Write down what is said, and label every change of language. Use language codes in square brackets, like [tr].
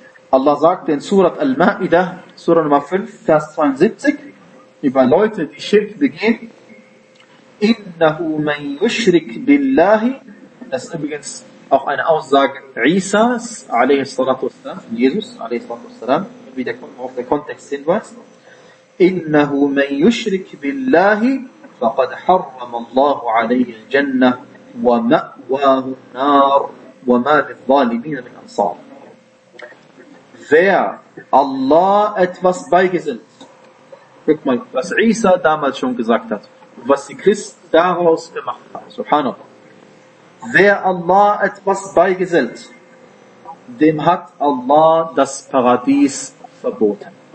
[de] Allah sagt in Surat Al-Ma'idah, Surah Nummer 5, Vers 72, über Leute, die Schirk begehen, [ar] إنه من يشرك بالله. [de] Das ist übrigens auch eine Aussage Isas, [ar] عليه الصلاة والسلام, [de] Jesus, عليه الصلاة والسلام, wie auf der Kontext hinweist. [ar] إنه من يشرك بالله فقد حرم الله عليه الجنة ومأواه النار وما للظالمين من أنصار. [de] Wer Allah etwas beigesinnt. Guck mal, was Isa damals schon gesagt hat. Was die Christen daraus gemacht haben. Subhanallah. Wer Allah etwas beigesellt, dem hat Allah das Paradies verboten.